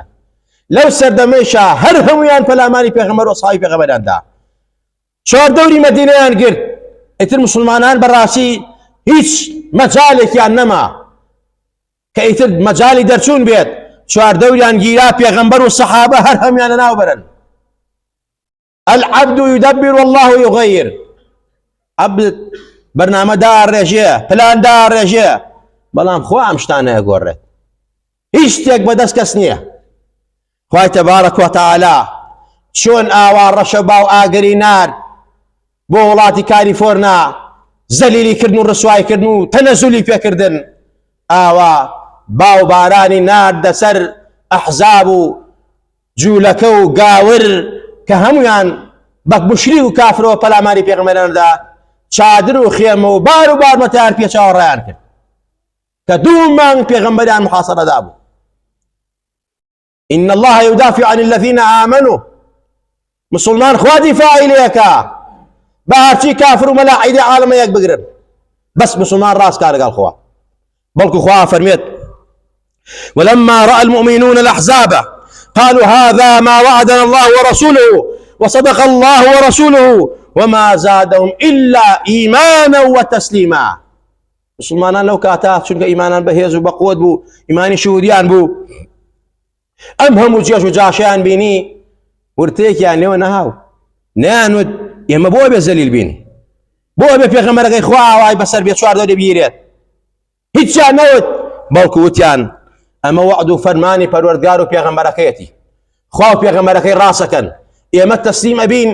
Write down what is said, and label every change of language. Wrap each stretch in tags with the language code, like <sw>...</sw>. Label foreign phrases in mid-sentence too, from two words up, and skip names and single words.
<ckb>لەو سەردەمەیشا هەر هەمویان پەلاماری پێغەمبەر و ئەسحابی پێغەمبەریاندا، چواردەوری مەدینەیان گرت، ئیتر مسلمانان بەڕاستی هیچ مەجالێکیان نەما کە ئیتر مەجالی دەرچوون بێت، چواردەوریان گیرا پێغەمبەر و سەحابە هەر هەمویانە ناوبەرن.</ckb> <ar>العبد يدبر والله يغير،</ar> <ckb>عبد بەرنامە داڕێژێ، پلان داڕێژێ، بەڵام خوا ئەم شتانە ئەگۆڕێت، هیچ شتێک بەدەست کەس نییە. خوای تەبارەک و تەعالا چۆن ئاوا ڕەشە باو ئاگری نارد بۆ وڵاتی کالیفۆرنا، زەلیلیکردن و ڕسوایکردن و تەنەزولی پێکردن، ئاوا باو بارانی ناردە سەر ئەحزاب و جوولەکە و گاور کە هەمویان بە موشریک و کافرەوە پەلاماری پێغەمبەراندا چادر و خێمە و بار و بارمەتیان پێچاوە ڕایان کرد کە دوو مانگ پێغەمبەریان محاصەرەدا بوو.</ckb> <ar>إن الله يدافع عن الذين آمنوا،</ar> <ckb>مسلمان خوا دیفاعی لێکا بە هەرچی کافر و مەلاعیدی عالەمە یەک بگرن، بەس مسلمان ڕاست کار لەگەڵ خوا. بەڵکو خوا فەرمێت</ckb> <ar>ولما رأى المؤمنون الأحزاب قالوا هذا ما وعدنا الله ورسوله وصدق الله ورسوله وما زادهم إلا إيمانا وتسليما.</ar> <ckb>مسلمانان لەو کاتا چونکە ئیمانان بەهێز و بەقوت بوو، ئیمانی شهودیان بوو، ئەم هەموو جێژ و جاشیان بینی ورتێکیان لێوە نەهاو، نەیانوت ئێمە بۆ بێ زەلیل بین، بۆ بێ پێغەمبەرەکەی خوا ئاوای بەسەر بێت چواردەوری بیرێت، هیچیان نەوت، بەڵکو وتیان ئەمە وعد و فەرمانی پەروەردگار و پێغەمبەرەکەیەتی، خوا و پێغەمبەرەکەی ڕاستەکەن، ئێمە تەسلیم ئەبین.</ckb>